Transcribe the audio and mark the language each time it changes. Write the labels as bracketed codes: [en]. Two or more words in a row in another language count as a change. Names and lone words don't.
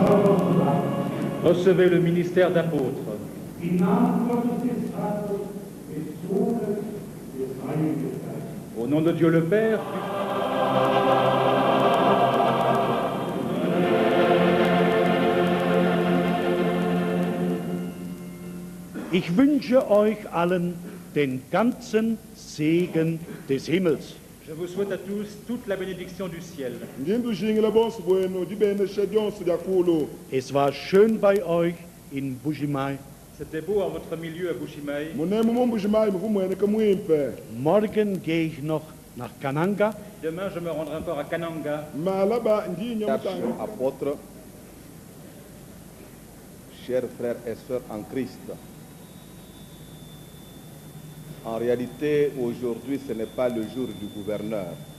[fr] Recevez le ministère d'apôtre. Au nom de Dieu le Père, [de] Ich wünsche euch allen den ganzen Segen des Himmels. [fr] je vous souhaite à tous toute la bénédiction du ciel. [de] Es war schön bei euch in Bujimaï. [fr] C'était beau en votre milieu à Bushimai. [de] Morgen gehe ich noch nach Kananga. [fr] Demain, je me rendrai encore à Kananga. Apôtres, chers frères et sœurs en Christ, en réalité, aujourd'hui, ce n'est pas le jour du gouverneur.